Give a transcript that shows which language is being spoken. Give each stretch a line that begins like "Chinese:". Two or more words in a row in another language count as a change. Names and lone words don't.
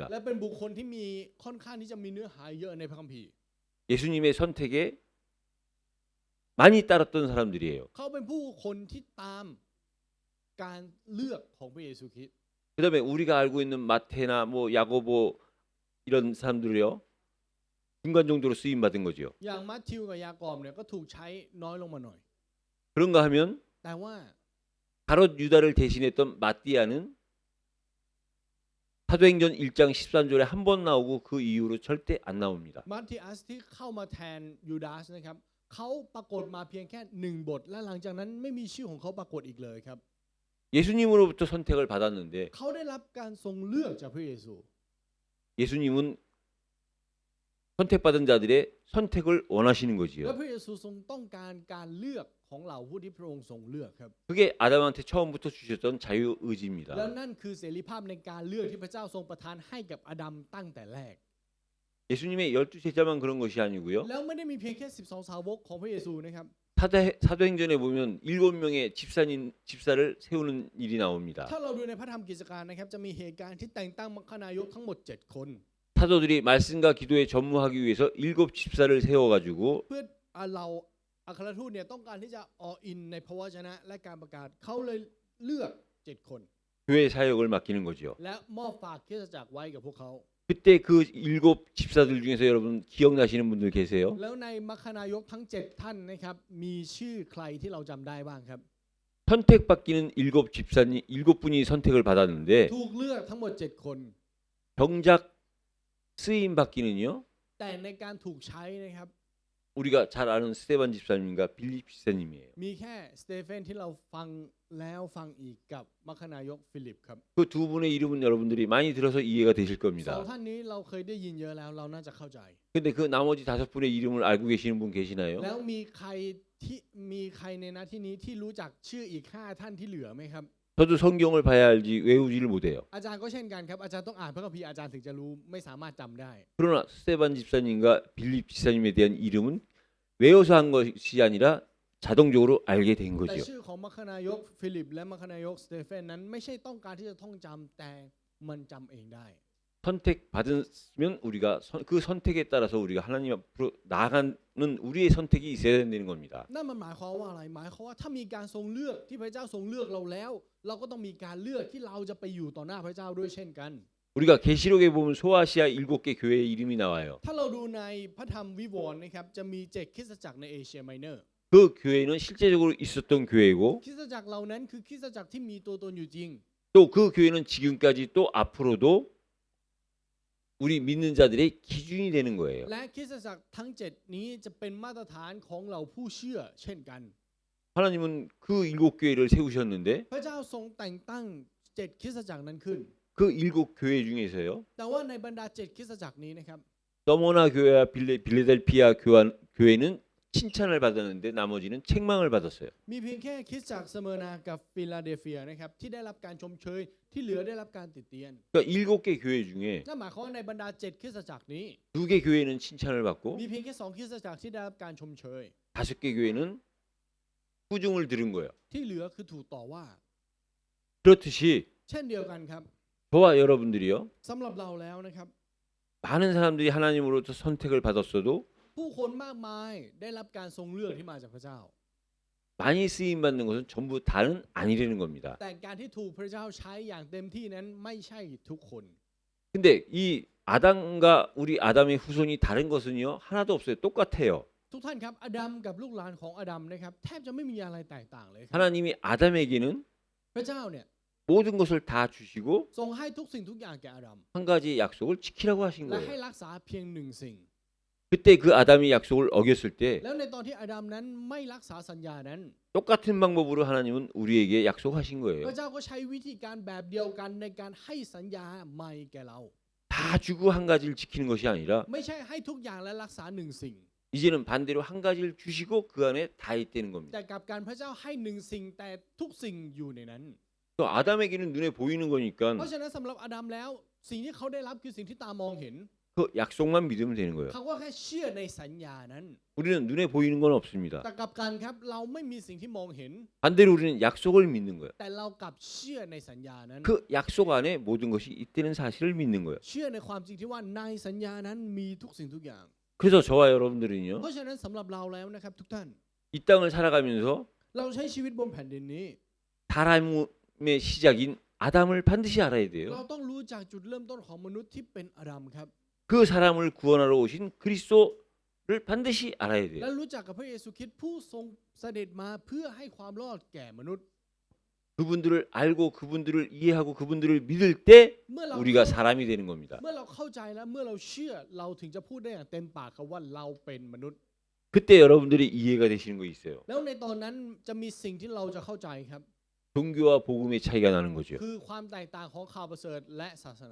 Thai: และเป็นบุคคลที่มีค่อนข้างที่จะมีเนื้อหาเยอะในพระคัมภีร์
Korean: 예수님의 선택에 많이 따랐던 사람들이에요.
Thai: เขาเป็นผู้คนที่ตามการเลือกของพระเยซูคริสต์
Korean: 그다음에 우리가 알고 있는 마테나 뭐 야고보 이런 사람들이요. 중간 정도로 쓰임 받은 거죠.
Thai: อย่างมัทธิวกับยากอบเนี่ยก็ถูกใช้น้อยลงมาหน่อย
Korean: 그런가 하면
Thai: แต่ว่า
Korean: 가롯 유다를 대신했던 마띠아는 사도행전 1장 13절에 한 번 나오고 그 이후로 절대 안 나옵니다.
Thai: มัทธิอัสที่เข้ามาแทนยูดาสนะครับเขาปรากฏมาเพียงแค่1 บทและหลังจากนั้นไม่มีชื่อของเขาปรากฏอีกเลยครับ
Korean: 예수님으로부터 선택을 받았는데
Thai: เขาได้รับการทรงเลือกจากพระเยซู
Korean: 예수님은 선택받은 자들의 선택을 원하시는
Thai: และ
Korean: 거지요.
Thai: พระเยซูทรงต้องการการเลือกของเหล่าผู้ที่พระองค์ทรงเลือกครับ
Korean: 그게 아담한테 처음부터 주셨던 자유
Thai: แล้ว
Korean: 의지입니다.
Thai: นั่นคือเสรีภาพในการเลือกที่พระเจ้าทรงประทานให้กับอาดัมตั้งแต่แรก
Korean: 예수님의 12 제자만 그런 것이 아니고요.
Thai: แล้วไม่ได้มีเพียงแค่12 สาวกของพระเยซูนะครับ
Korean: 사도행전에 보면 7명의 집사를 세우는 일이 나옵니다.
Thai: ถ้าเราดูในพระธรรมกิจการนะครับจะมีเหตุการณ์ที่แต่งตั้งมัคคณายกทั้งหมด7 คน
Korean: 사도들이 말씀과 기도에 전무하기 위해서 7 집사를 세워가지고
Thai: เพื่อเราอัครทูตเนี่ยต้องการที่จะออินในพระวจนะและการประกาศเขาเลยเลือก7 คน
Korean: 교회 사역을 맡기는 거죠.
Thai: และมอบฝากคริสตจักรไว้กับพวกเขา
Korean: 그때 그 7 집사들 중에서 여러분 기억나시는 분들 계세요?
Thai: แล้วในมัคคณายกทั้ง7 ท่านนะครับมีชื่อใครที่เราจำได้บ้างครับ
Korean: 선택받기는 7 집사님 7분이 선택을 받았는데
Thai: ถูกเลือกทั้งหมด7 คน
Korean: 정작 쓰임 받기는요.
Thai: แต่ในการถูกใช้นะครับ
Korean: 우리가 잘 아는 스테반 집사님과 빌립 집사님이에요.
Thai: มีแค่สเตเฟนที่เราฟังแล้วฟังอีกกับมัคคณายกฟิลิปครับ
Korean: 그 두 분의 이름은 여러분들이 많이 들어서 이해가 되실
Thai: สอง
Korean: 겁니다.
Thai: ท่านนี้เราเคยได้ยินเยอะแล้วเราน่าจะเข้าใจ
Korean: 근데 그 나머지 5분의 이름을 알고 계시는 분 계시나요?
Thai: แล้วมีใครในหน้าที่นี้ที่รู้จักชื่ออีก5 ท่านที่เหลือไหมครับ
Korean: 저도 성경을 봐야 알지 외우지를 못해요.
Thai: อาจารย์ก็เช่นกันครับอาจารย์ต้องอ่านพระคัมภีร์อาจารย์ถึงจะรู้ไม่สามารถจำได้
Korean: 그러나 스테반 집사님과 빌립 집사님에 대한 이름은 외워서 한 것이 아니라 자동적으로 알게 된
Thai: แต่
Korean: 거죠.
Thai: ชื่อของมัคคณายกฟิลิปและมัคคณายกสเตเฟนนั้นไม่ใช่ต้องการที่จะท่องจำแต่มันจำเองได้
Korean: 선택받으면 우리가 그 선택에 따라서 우리가 하나님 앞으로 나아가는 우리의 선택이 있어야 된다는 겁니다.
Thai: นั่นมันหมายความว่าอะไรหมายความว่าถ้ามีการทรงเลือกที่พระเจ้าทรงเลือกเราแล้ว เราก็ต้องมีการเลือกที่เราจะไปอยู่ต่อหน้าพระเจ้าด้วยเช่นกัน
Korean: 우리가 계시록에 보면 소아시아 7개 교회의 이름이 나와요.
Thai: ถ้าเราดูในพระธรรมวิวรณ์นะครับจะมี7 คริสตจักรในเอเชียไมเนอร์
Korean: 그 교회는 실제적으로 있었던 교회고
Thai: คริสตจักรเหล่านั้นคือคริสตจักรที่มีตัวตนอยู่จริง
Korean: 또 그 교회는 지금까지 또 앞으로도 우리 믿는 자들의 기준이 되는 거예요.
Thai: และคริสตจักรทั้ง 7 นี้จะเป็นมาตรฐานของเราผู้เชื่อเช่นกัน
Korean: 하나님은 그 7교회를 세우셨는데
Thai: พระเจ้าทรงแต่งตั้ง 7 คริสตจักรนั้นขึ้น
Korean: 그 7교회 중에서요.
Thai: แต่ว่าในบรรดา 7 คริสตจักรนี้นะครับ
Korean: 서머나 교회와 빌레델피아 교회는 칭찬을 받았는데 나머지는 책망을 받았어요.
Thai: มีเพียงแค่คริสตจักรสเมอร์นากับฟิลาเดลเฟียนะครับที่ได้รับการชมเชยที่เหลือได้รับการติเตียน
Korean: 그러니까 7개 교회 중에
Thai: นั่นหมายความว่าในบรรดา 7 คริสตจักรนี้
Korean: 2개 교회는 칭찬을
Thai: มี
Korean: 받고
Thai: เพียงแค่ 2 คริสตจักรที่ได้รับการชมเชย
Korean: 5개 교회는 꾸중을 들은 거예요.
Thai: ที่เหลือคือถูกต่อว่า
Korean: 그렇듯이
Thai: เช่นเดียวกันครับ
Korean: 저와 여러분들이요.
Thai: สำหรับเราแล้วนะครับ
Korean: 많은 사람들이 하나님으로부터 선택을 받았어도
Thai: ผู้คนมากมายได้รับการทรงเลือกที่มาจากพระเจ้า
Korean: 많이 쓰임 받는 것은 전부 다는 아니라는 겁니다.
Thai: แต่การที่ถูกพระเจ้าใช้อย่างเต็มที่นั้นไม่ใช่ทุกคน
Korean: 근데 이 아담과 우리 아담의 후손이 다른 것은요. 하나도 없어요. 똑같아요.
Thai: ทุกท่านครับอาดัมกับลูกหลานของอาดัมนะครับแทบจะไม่มีอะไรแตกต่างเลยครับ
Korean: 하나님이 아담에게는
Thai: พระเจ้าเนี่ย
Korean: 모든 것을 다 주시고
Thai: ทรงให้ทุกสิ่งทุกอย่างแก่อาดัม
Korean: 한 가지 약속을 지키라고 하신
Thai: และให้
Korean: 거예요.
Thai: รักษาเพียงหนึ่งสิ่ง
Korean: 그때 그 아담이 약속을 어겼을 때
Thai: แล้วในตอนที่อาดัมนั้นไม่รักษาสัญญานั้น
Korean: 똑같은 방법으로 하나님은 우리에게 약속하신
Thai: พ
Korean: 거예요.
Thai: ระเจ้าก็ใช้วิธีการแบบเดียวกันในการให้สัญญาใหม่แก่เรา
Korean: 다 주고 한 가지를 지키는 것이 아니라
Thai: ไม่ใช่ให้ทุกอย่างและรักษาหนึ่งสิ่ง
Korean: 이제는 반대로 한 가지를 주시고 그 안에 다 있다는 겁니다.
Thai: แต่กลับการพระเจ้าให้หนึ่งสิ่งแต่ทุกสิ่งอยู่ในนั้น
Korean: 또 아담에게는 눈에 보이는
Thai: เพ
Korean: 거니까
Thai: ราะฉะนั้นสำหรับอาดัมแล้วสิ่งที่เขาได้รับคือสิ่งที่ตามองเห็น
Korean: 그 약속만 믿으면 되는 거예요.
Thai: เขาก็แค่เชื่อในสัญญานั้น
Korean: 우리는 눈에 보이는 건 없습니다.
Thai: แต่กลับกันครับเราไม่มีสิ่งที่มองเห็น
Korean: 반대로 우리는 약속을 믿는 거예요.
Thai: แต่เรากลับเชื่อในสัญญานั้น
Korean: 그 약속 안에 모든 것이 있다는 사실을 믿는 거예요.
Thai: เชื่อในความจริงที่ว่าในสัญญานั้นมีทุกสิ่งทุกอย่าง
Korean: 그래서 저와 여러분들은요.
Thai: เพราะฉะนั้นสำหรับเราแล้วนะครับทุกท่าน
Korean: 이 땅을 살아가면서
Thai: เราใช้ชีวิตบนแผ่นดินนี้
Korean: 사람의 시작인 아담을 반드시 알아야
Thai: เรา
Korean: 돼요.
Thai: ต้องรู้จักจุดเริ่มต้นของมนุษย์ที่เป็นอาดัมครับ
Korean: 그 사람을 구원하러 오신 그리스도를 반드시 알아야
Thai: และ
Korean: 돼요.
Thai: รู้จักกับพระเยซูคริสต์ผู้ทรงเสด็จมาเพื่อให้ความรอดแก่มนุษย์
Korean: 그분들을 알고 그분들을 이해하고 그분들을 믿을 때
Thai: เมื่อเรา
Korean: 우리가 사람이 되는 겁니다.
Thai: เมื่อเราเข้าใจและเมื่อเราเชื่อเราถึงจะพูดได้อย่างเต็มปากครับว่าเราเป็นมนุษย์
Korean: 그때 여러분들이 이해가 되시는 거 있어요.
Thai: แล้วในตอนนั้นจะมีสิ่งที่เราจะเข้าใจครับ
Korean: 종교와 복음의 차이가 나는 거죠.
Thai: คือความแตกต่างของข่าวประเสริฐและศาสนา